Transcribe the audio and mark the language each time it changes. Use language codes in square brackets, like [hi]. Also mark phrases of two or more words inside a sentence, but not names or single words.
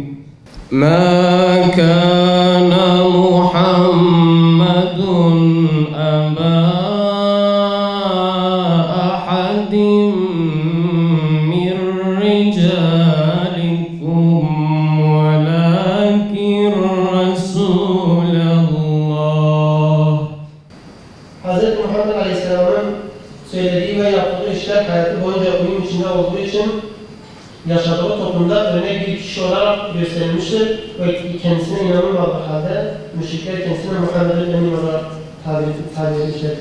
[ar] ما كان محمد أبا أحد من رجالكم ولكن رسول الله. [tr] Hz. Muhammed Aleyhisselam'ın söylediği ve yaptığı işler hayatı boyunca uyum içinde olduğu için yaşadığı toplumda örnek bir kişi olarak gösterilmiştir ve kendisine inanılmadığı halde müşrikler kendisine Muhammed'in emin olarak tabir etmişlerdir.